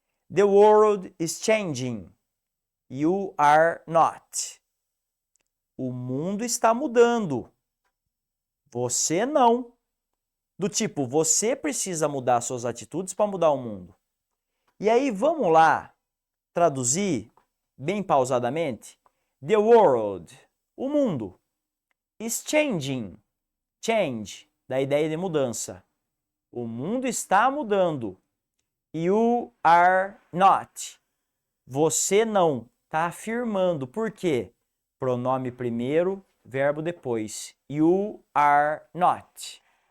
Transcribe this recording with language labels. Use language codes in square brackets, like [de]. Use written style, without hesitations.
[en] The world is changing. You are not. [pt] O mundo está mudando. Você não. Do tipo, você precisa mudar suas atitudes para mudar o mundo. E aí, vamos lá traduzir bem pausadamente? [en] The world, [pt] o mundo, [en] is changing. [pt] Change, da ideia de mudança. O mundo está mudando. [en] You are not. [pt] Você não. Está afirmando. Por quê? Pronome primeiro, verbo depois. [en] You are not.